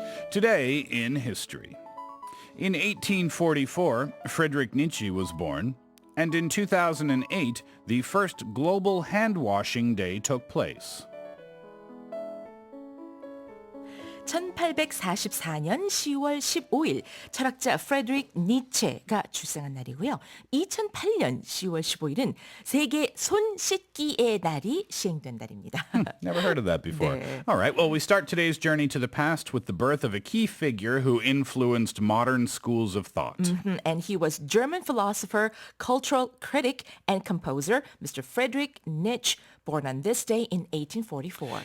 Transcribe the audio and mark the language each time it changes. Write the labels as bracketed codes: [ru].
[en] Today in history. In 1844, Friedrich Nietzsche was born, and in 2008, the first Global Handwashing Day took place. [ko] 1844년 10월 15일 철학자 프레드릭 니체가 출생한 날이고요. 2008년 10월 15일은 세계 손씻기의 날이 시행된 날입니다. [en] Never heard of that before. [ko] 네. [en] All right, well, we start today's journey to the past with the birth of a key figure who influenced modern schools of thought. And he was German philosopher, cultural critic, and composer, Mr. Friedrich Nietzsche, born on this day in 1844.